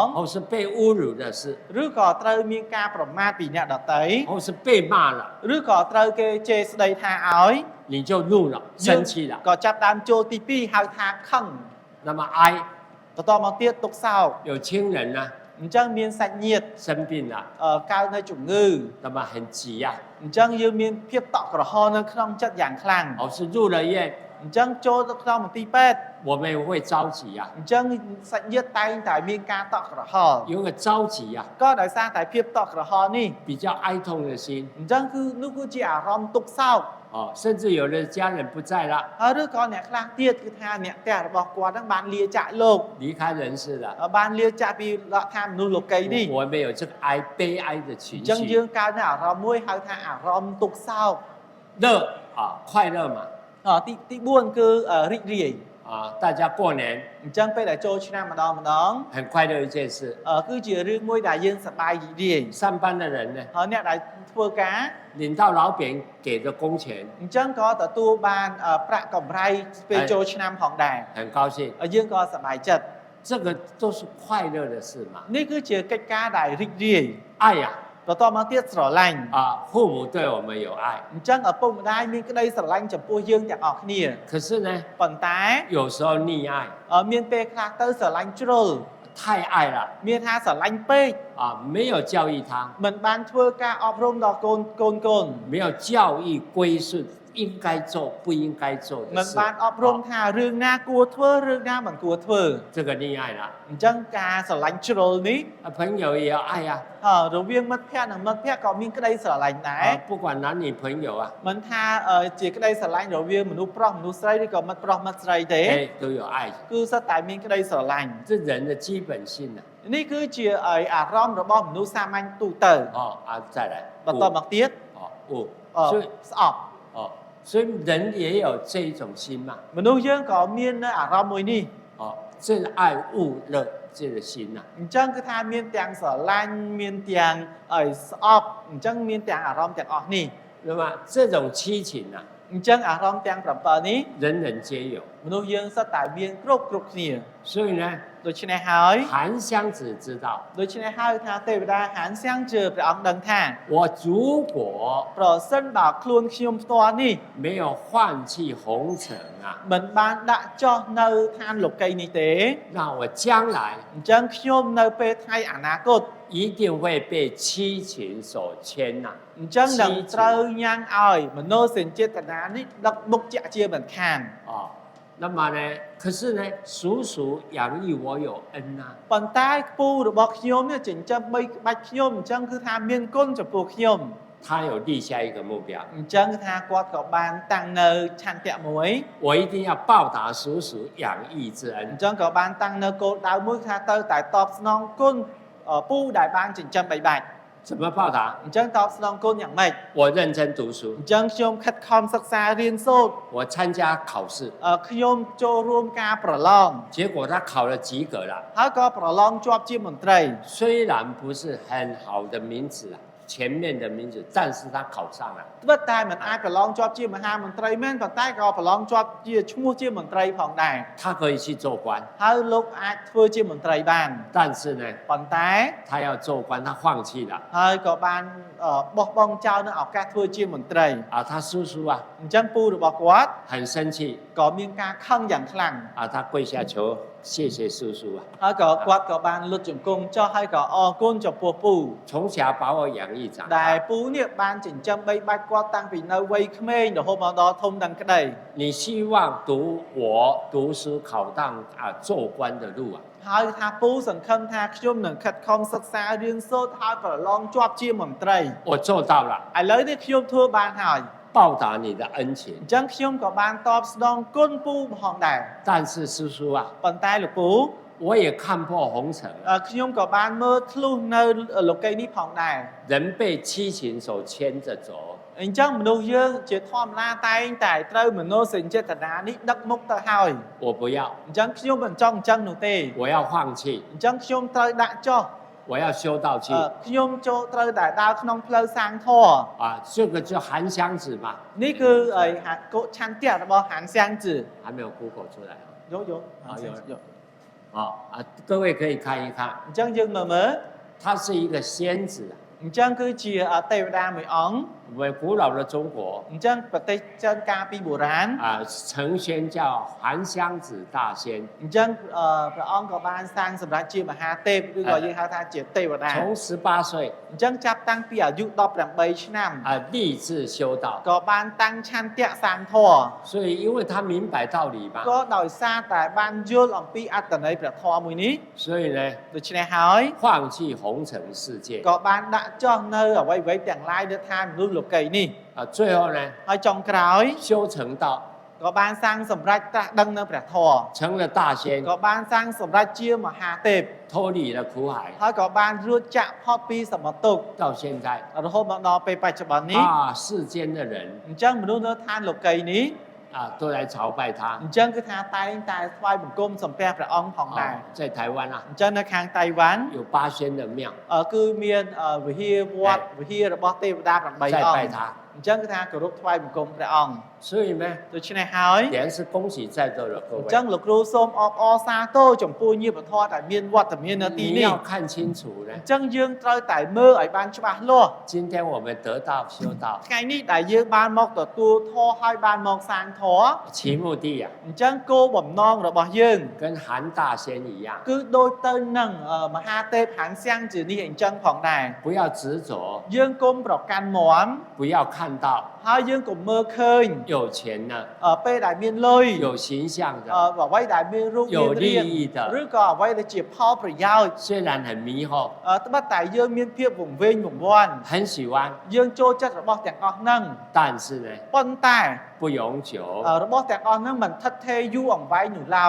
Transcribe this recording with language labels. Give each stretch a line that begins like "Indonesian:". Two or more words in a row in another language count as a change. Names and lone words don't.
Chinese: 或是被侮辱的事
Khmer: ឬក៏ត្រូវមានការប្រមាថពីអ្នកដទៃ
Chinese: 或是被骂了
Khmer: ឬក៏ត្រូវគេជេរស្ដីថាឲ្យ
Chinese: 你就怒了生气了
Khmer: ក៏ចាប់ដើមចូលទី2ហៅថាខឹង
Chinese: 那么哀
Khmer: បន្តមកទៀតទុក្ខសោក
Chinese: 有亲人呢
Khmer: អញ្ចឹងមានសាច់ញាតិ
Chinese: 生病了
Khmer: កើតនៅជំងឺ
Chinese: 那么很急呀
Khmer: អញ្ចឹងយើងមានភាពតក់ក្រហល់នៅក្នុងចិត្តយ៉ាងខ្លាំង
Chinese: 或是入了院
Khmer: អញ្ចឹងចូលទៅក្នុងមន្ទីរពេទ្យ
Chinese: 我们也会着急呀
Khmer: អញ្ចឹងសាច់ញាតិតែងតែមានការតក់ក្រហល់
Chinese: 有个着急呀
Khmer: ក៏ដោយសារតែភាពតក់ក្រហល់នេះ
Chinese: 比较哀痛的心
Khmer: អញ្ចឹងគឺនោះគឺជាអាรมណ៍ទុក្ខសោក
Chinese: 甚至有的家人不在了
Khmer: ហើយឬក៏អ្នកខ្លះទៀតគឺថាអ្នកផ្ទះរបស់គាត់ហ្នឹងបានលាចាកលោក
Chinese: 离开人世了
Khmer: បានលាចាកពីលក្ខថាមនុស្សលោកីនេះ
Chinese: 我们有这个悲哀的情
Khmer: អញ្ចឹង
Chinese: 绪
Khmer: យើងកើតនៅអារម្មណ៍មួយហៅថាអារម្មណ៍ទុក្ខសោក
Chinese: 乐快乐嘛
Khmer: ទី4គឺរីករាយ
Chinese: 大家过年
Khmer: អញ្ចឹងពេលដែលចូលឆ្នាំម្ដង
Chinese: 很快乐一件事
Khmer: គឺជារឿងមួយដែលយើងសប្បាយរីករាយ
Chinese: 上班的人呢
Khmer: ហើយអ្នកដែលធ្វើការ
Chinese: 领到老板给的工钱
Khmer: អញ្ចឹងក៏ទទួលបានប្រាក់កម្រៃពេលចូលឆ្នាំផងដែរ
Chinese: 很高兴
Khmer: យើងក៏សប្បាយចិត្ត
Chinese: 这个都是快乐的事嘛
Khmer: នេះគឺជាកិច្ចការដែលរីករាយ
Chinese: 爱呀
Khmer: បន្តមកទៀតស្រឡាញ់
Chinese: 父母对我们有爱
Khmer: អញ្ចឹងឪពុកម្ដាយមានក្តីស្រឡាញ់ចំពោះយើងទាំងអស់គ្នា
Chinese: 可是呢
Khmer: ប៉ុន្តែ
Chinese: 有时候溺爱
Khmer: មានពេលខ្លះទៅស្រឡាញ់ជ្រុល
Chinese: 太爱了
Khmer: មានថាស្រឡាញ់ពេក
Chinese: 没有教育他
Khmer: មិនបានធ្វើការអប់រំដល់កូន
Chinese: 没有教育归顺应该做、不应该做的
Khmer: មិន
Chinese: 事。
Khmer: បានអប់រំថារឿងណាគួរធ្វើរឿងណាមិនគួរធ្វើ
Chinese: 这个恋爱了，
Khmer: អញ្ចឹងការស្រឡាញ់ជ្រុលនេះ
Chinese: 朋友也要爱呀、
Khmer: រវាងមិត្តភ័ក្តិនិងមិត្តភ័ក្តិក៏មានក្តីស្រឡាញ់ដែរ
Chinese: 不管男女朋友啊，
Khmer: មិនថាជាក្តីស្រឡាញ់រវាងមនុស្សប្រុសមនុស្សស្រីឬក៏មិត្តប្រុសមិត្តស្រីទេ
Chinese: 哎，都有爱，
Khmer: គឺសុទ្ធតែមានក្តីស្រឡាញ់
Chinese: 这人的基本性啊。
Khmer: នេះគឺជាអារម្មណ៍របស់មនុស្សសាមញ្ញទូទៅ
Chinese: 哦啊，再来，
Khmer: បន្តមកទៀត
Chinese: 哦悟， អ 所以
Khmer: ស្អប់
Chinese: 哦，所以人也有这一种心嘛，
Khmer: មនុស្សយើងក៏មាននៅអារម្មណ៍មួយនេះ
Chinese: 哦，这爱恶乐这个心呐、
Khmer: អញ្ចឹងគឺថាមានទាំងស្រឡាញ់មានទាំងស្អប់អញ្ចឹងមានទាំងអារម្មណ៍ទាំងអស់នេះ
Chinese: 那么这种七情呐、
Khmer: អញ្ចឹងអារម្មណ៍ទាំង7នេះ
Chinese: 人人皆有，
Khmer: មនុស្សយើងសុទ្ធតែមានគ្រប់គ្នា
Chinese: 所以呢，
Khmer: ដូច្នេះហើយ
Chinese: 韩湘子知道，
Khmer: ដូច្នេះហើយថាទេវតាហានសាំងជើព្រះអង្គដឹងថា
Chinese: 我如果
Khmer: ប្រសិនបើខ្លួនខ្ញុំផ្ទាល់នេះ
Chinese: 没有放弃红尘啊，
Khmer: មិនបានដាក់ចោះនៅឋានលោកីនេះទេ
Chinese: 那我将来
Khmer: អញ្ចឹងខ្ញុំនៅពេលថ្ងៃអនាគត
Chinese: 一定会被七情所牵呐、
Khmer: អញ្ចឹងនឹងត្រូវញ៉ាំងឲ្យមនោសញ្ចេតនានេះដឹកមុខជាក់ជាមិនខាន
Chinese: 哦，那么呢，可是呢，叔叔养育我有恩呐、
Khmer: ប៉ុន្តែខ្ពូរបស់ខ្ញុំនេះចិញ្ចឹមបីក្បាច់ខ្ញុំអញ្ចឹងគឺថាមានគុណចំពោះខ្ញុំ
Chinese: 他有立下一个目标，
Khmer: អញ្ចឹងគឺថាគាត់ក៏បានតាំងនៅឆន្ទៈមួយ
Chinese: 我一定要报答叔叔养育之 អ 恩 ញ្。
Khmer: ចឹងក៏បានតាំងនៅគោលដៅមួយថាទៅតែតបស្នងគុណពូដែលបានចិញ្ចឹមបីបាច់
Chinese: 怎么报答？
Khmer: អញ្ចឹងតបស្នងគុណយ៉ាងម៉េច
Chinese: 我认真读书
Khmer: អ，ញ្ចឹងខ្ញុំខិតខំសិក្សារៀនសូត្រ
Chinese: 我参加考试，
Khmer: ខ្ញុំចូលរួមការប្រឡង
Chinese: 结果他考了及格了。
Khmer: ហើយក៏ប្រឡងជាប់ជាមន្ត្រី
Chinese: 虽然不是很好的名字啊，前面的名字，但是他考上了。
Khmer: ត្បិតតែមិនអាចប្រឡងជាប់ជាមហាមន្ត្រីមែនប៉ុន្តែក៏ប្រឡងជាប់ជាឈ្មោះជាមន្ត្រីផងដែរ
Chinese: 他可以去做官，
Khmer: ហើយលោកអាចធ្វើជាមន្ត្រីបាន
Chinese: 但是呢，
Khmer: ប៉ុន្តែ
Chinese: 他要做官，他放弃了
Khmer: ហើយក៏បានបោះបង់ចោលនៅឱកាសធ្វើជាមន្ត្រី
Chinese: 啊。他叔叔啊
Khmer: អញ្ចឹងពូរបស់គាត់
Chinese: 很生气
Khmer: ក៏មានការខឹងយ៉ាងខ្លាំង
Chinese: 啊，他跪下求谢谢叔叔啊，
Khmer: ហើយក៏គាត់ក៏បានលុតជង្គង់ចុះហើយក៏អរគុណចំពោះពូ
Chinese: 从小把我养育长
Khmer: ដែល
Chinese: 大。
Khmer: ពូនេះបានចិញ្ចឹមបីបាច់គាត់តាំងពីនៅវ័យក្មេងរហូតមកដល់ធំដឹងក្តី
Chinese: 你希望我读书考上啊做官的路啊，
Khmer: ហើយថាពូសង្ឃឹមថាខ្ញុំនឹងខិតខំសិក្សារៀនសូត្រហើយប្រឡងជាប់ជាមន្ត្រី
Chinese: 我做到了，
Khmer: ឥឡូវនេះខ្ញុំធ្វើបានហើយ
Chinese: 报答你的恩情 អ。
Khmer: ញ្ចឹងខ្ញុំក៏បានតបស្នងគុណពូផងដែរ
Chinese: 但是叔叔啊，
Khmer: ប៉ុន្តែលោកពូ
Chinese: 我也看破红尘了，
Khmer: ខ្ញុំក៏បានមើលធ្លុះនៅលោកីនេះផងដែរ
Chinese: 人被七情所牵着走。
Khmer: អញ្ចឹងមនុស្សយើងជាធម្មតាតែងតែត្រូវមនោសញ្ចេតនានេះដឹកមុខទៅហើយ
Chinese: 我不要，
Khmer: អញ្ចឹងខ្ញុំមិនចង់អញ្ចឹងនោះទេ
Chinese: 我要放弃，
Khmer: អញ្ចឹងខ្ញុំត្រូវដាក់ចុះ
Chinese: 我要修道去
Khmer: ខ្ញុំចូលត្រូវតែដើរក្នុងផ្លូវសាងធម៌
Chinese: 啊！这个叫韩湘子嘛，
Khmer: នេះគឺឆន្ទៈរបស់ហានសាំងជឺ
Chinese: 还没有 Google 出来
Khmer: យកយក
Chinese: 有啊啊！各位可以看一看，
Khmer: អញ្ចឹងយើងមើល
Chinese: 他是一个仙子啊。
Khmer: អញ្ចឹងគឺជាទេវតាមួយអង្គ
Chinese: 我们古老的中国
Khmer: អញ្ចឹងប្រទេសចិនកាលពីបុរាណ
Chinese: 啊，成仙叫韩湘子大仙，
Khmer: អញ្ចឹងព្រះអង្គក៏បានសាងសម្រាប់ជាមហាទេពឬក៏យើងហៅថាជាទេវតា
Chinese: 从18岁
Khmer: អញ្ចឹងចាប់តាំងពីអាយុ18ឆ្នាំ
Chinese: 啊立志修道，
Khmer: ក៏បានតាំងឆន្ទៈសាងធម៌
Chinese: 所以因为他明白道理嘛，
Khmer: ក៏ដោយសារតែបានយល់អំពីអត្តន័យព្រះធម៌មួយនេះ
Chinese: 所以呢，
Khmer: ដូច្នេះហើយ
Chinese: 放弃红尘世界
Khmer: ក៏បានដាក់ចុះនៅអ្វីៗទាំងឡាយនៅឋានមនុស្សលោកីនេះ
Chinese: 啊，最后呢，
Khmer: ហើយចុងក្រោយ
Chinese: 修成道，
Khmer: ក៏បានសាងសម្រេចត្រាស់ដឹងនៅព្រះធម៌
Chinese: 成了大仙，
Khmer: ក៏បានសាងសម្រេចជាមហាទេព
Chinese: 脱离了苦海，
Khmer: ហើយក៏បានរួចចាក់ផុតពីសមុទ្រទុក្ខ
Chinese: 到现在
Khmer: រហូតមកដល់ពេលបច្ចុប្បន្ននេះ
Chinese: 啊，世间的人
Khmer: អញ្ចឹងមនុស្សនៅឋានលោកីនេះ
Chinese: 啊都来朝拜 អ 他
Khmer: ញ្ចឹងគឺថាតែងតែថ្វាយបង្គំសំពះព្រះអង្គផងដែរ
Chinese: 啊，在台湾啊
Khmer: អញ្ចឹងនៅខាងតៃវ៉ាន់
Chinese: 有8仙的庙
Khmer: គឺមានវិហារវត្តវិហាររបស់ទេវតា8
Chinese: 在
Khmer: អង្គ
Chinese: 拜他，
Khmer: អញ្ចឹងគឺថាគោរពថ្វាយបង្គំព្រះអង្គ
Chinese: 所以呢，
Khmer: ដូច្នេះហើយ
Chinese: 也是恭喜在座的各 អ 位
Khmer: ញ្ចឹងលោកគ្រូសូមអបអរសាទរចំពោះញាតិធម៌ដែលមានវត្តមាននៅទី
Chinese: 你
Khmer: នេះ
Chinese: 要看清楚呢
Khmer: អ。ញ្ចឹងយើងត្រូវតែមើលឲ្យបានច្បាស់លាស់
Chinese: 今天我们得到修道，
Khmer: ថ្ងៃនេះដែលយើងបានមកទទួលធម៌ហើយបានមកសាងធម៌
Chinese: 其目的啊，
Khmer: អញ្ចឹងគោលបំណងរបស់យើង
Chinese: 跟韩大仙一样，
Khmer: គឺដូចទៅនឹងមហាទេពហានសាំងជានេះអញ្ចឹងផងដែរ
Chinese: 不要执着，
Khmer: យើងគុំប្រកាន់មាំ
Chinese: 不要看到
Khmer: ហើយយើងក៏មើលឃើញ
Chinese: 有钱的，
Khmer: ពេលដែលមានលុយ
Chinese: 有形象的，
Khmer: អ្វីដែលមានរូប
Chinese: 有
Khmer: មានរាង
Chinese: 利益的
Khmer: ឬក៏អ្វីដែលជាផលប្រយោជន៍
Chinese: 虽然很迷惑，
Khmer: ត្បិតតែយើងមានភាពវង្វេងវង្វាន់
Chinese: 很喜欢，
Khmer: យើងចូលចិត្តរបស់ទាំងអស់ហ្នឹង
Chinese: 但是呢，
Khmer: ប៉ុន្តែ
Chinese: 不永久。
Khmer: របស់ទាំងអស់ហ្នឹងមិនថិតថេរយូរអង្វែងនោះឡើយ